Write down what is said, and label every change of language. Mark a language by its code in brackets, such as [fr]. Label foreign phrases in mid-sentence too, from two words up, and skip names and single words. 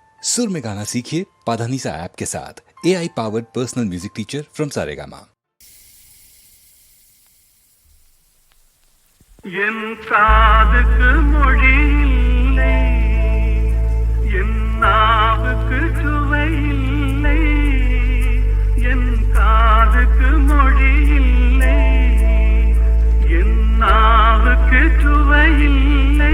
[hi] सुर में गाना सीखिए पाधानीसा ऐप के साथ। [en] AI powered personal music teacher from Saregama. [ta] என் காதுக்கு மொழி இல்லை, என் நாவுக்கு சுவை இல்லை. என் காதுக்கு மொழி இல்லை, என் நாவுக்கு சுவை இல்லை.